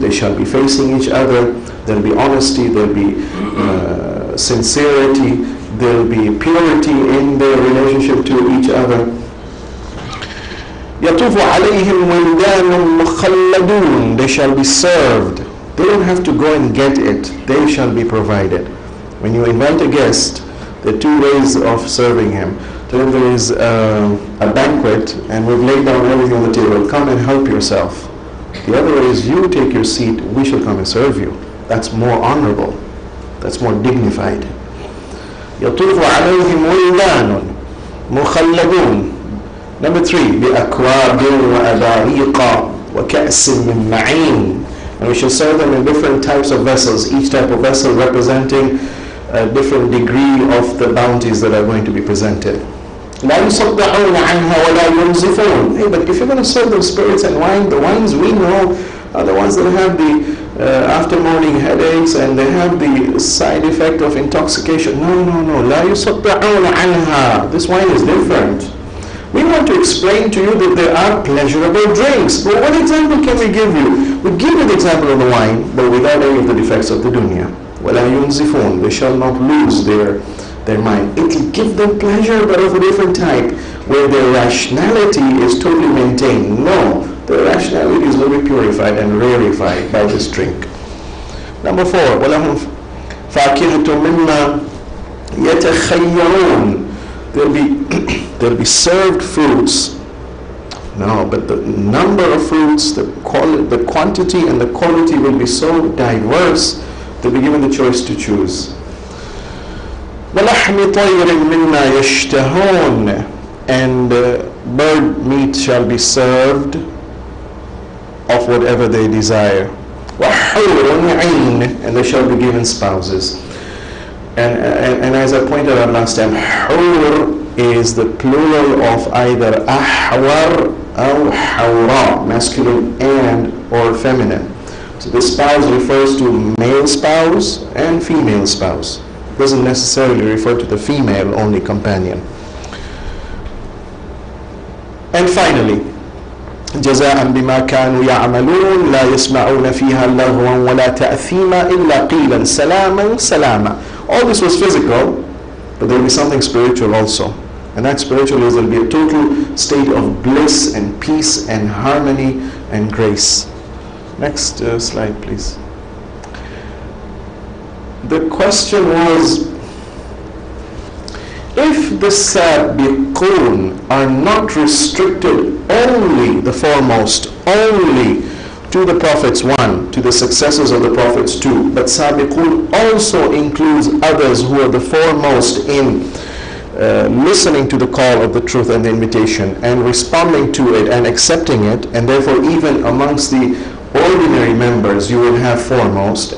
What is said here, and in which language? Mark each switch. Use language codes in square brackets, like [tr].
[en] They shall be facing each other. There will be honesty. There will be sincerity. There will be purity in their relationship to each other. [ar] يطوف عليهم ولدان مخلدون. [en] They shall be served. They don't have to go and get it. They shall be provided. When you invite a guest, there are 2 ways of serving him. So if there is a banquet and we've laid down everything on the table, come and help yourself. The other way is you take your seat, we shall come and serve you. That's more honorable. That's more dignified. [ar] يطوف عليهم ولدان مخلدون. [en] Number 3, [ar] بأكواب وأباريق وكأس من معين. [en] And we shall serve them in different types of vessels, each type of vessel representing a different degree of the bounties that are going to be presented. [ar] لا يصدعون عنها ولا ينزفون. [en] Hey, but if you're going to serve them spirits and wine, the wines we know are the ones that have the after morning headaches and they have the side effect of intoxication. No. [ar] لا يصدعون عنها. [en] This wine is different. We want to explain to you that there are pleasurable drinks. But what example can we give you? We give you the example of the wine, but without any of the defects of the dunya. [ar] وَلَا يُنْزِفُونَ. [en] They shall not lose their mind. It will give them pleasure, but of a different type, where their rationality is totally maintained. No, their rationality is going to be purified and rarefied by this drink. Number 4, [ar] وَلَهُمْ فَاكِهَةٌ مِمَّا يَتَخَيَّرُونَ. [en] There'll be served fruits. No, but the number of fruits, the quantity and the quality will be so diverse. They'll be given the choice to choose. [ar] وَلَحْمِ طَيْرٍ مِمَّا يَشْتَهُونَ. [en] And bird meat shall be served of whatever they desire. [ar] وَحُورٌ عِينٌ. [en] And they shall be given spouses. And as I pointed out last time, hur is the plural of either ahwar or hawra, masculine and or feminine. So the spouse refers to male spouse and female spouse. It doesn't necessarily refer to the female only companion. And finally, [ar] جزاء بما كانوا يعملون لا يسمعون فيها لغوا ولا تأثيما إلا قيلا سلاما سلاما. [en] All this was physical, but there will be something spiritual also. And that spiritual is, there will be a total state of bliss and peace and harmony and grace. Next slide, please. The question was, if the sabiqun are not restricted only, the foremost, only to the prophets, one, to the successors of the prophets, two, but sabiqun also includes others who are the foremost in listening to the call of the truth and the invitation and responding to it and accepting it, and therefore even amongst the ordinary members you will have foremost.